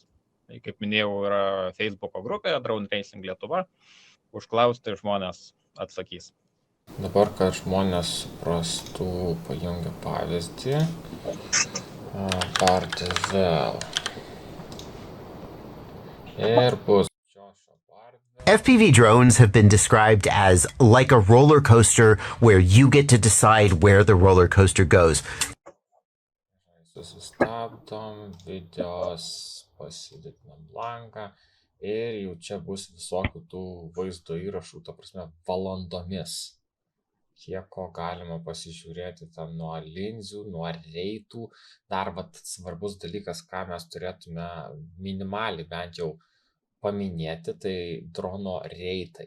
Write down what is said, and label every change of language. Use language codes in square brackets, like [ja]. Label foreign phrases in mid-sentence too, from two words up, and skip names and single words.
[lt] Tai, kaip minėjau, yra Facebooko grupė Drone Racing Lietuva. Užklausti žmonės atsakys. Dabar, kad žmonės suprastų, pajungiu pavyzdį. Bardwell. Ir bus Joshua [en] FPV drones have been described as like a roller coaster where you get to decide where the roller coaster goes. [lt] Susistabdom, videos, pasididinam lanką ir jau čia bus visokių tų vaizdo įrašų, ta prasme, valandomis. Kiek ko galima pasižiūrėti ten nuo linzių, nuo reitų. Dar svarbus dalykas, ką mes turėtume minimaliai bent jau paminėti, tai drono reitai.